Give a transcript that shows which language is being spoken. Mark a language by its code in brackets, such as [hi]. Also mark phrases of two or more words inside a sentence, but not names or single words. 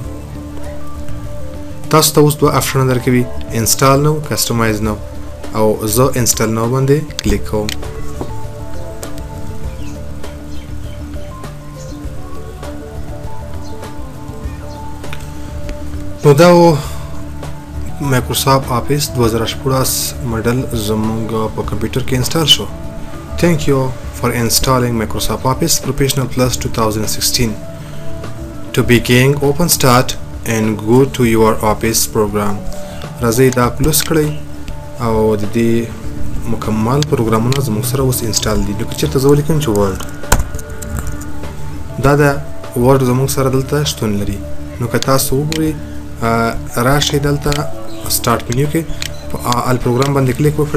[ps] تاسو ته اوس دوه آپشن درکوي، [en] install now, customize now, [ps] او زه [en] install now [ps] باندې کلیک کوم. نو دا مایکروسافټ افیس 2018 ماډل زموږ په کمپیوټر کې انسټال شو. [en] Thank you for installing Microsoft Office Professional Plus 2016. To begin, open Start and go to your Office program. [ps] راځئ دا کلوز کړئ او د دې مکمل پروګرامونه زموږ سره اوس انسټال دي. لکه چېرته زه ولیکم چې ورډ، دا د ورډ زموږ سره دلته شتون لري. نو که تاسو وګورئ راشئ دلته [en] Start menu [ps] کې [en] all program [ps] باندې کلیک وکړئ.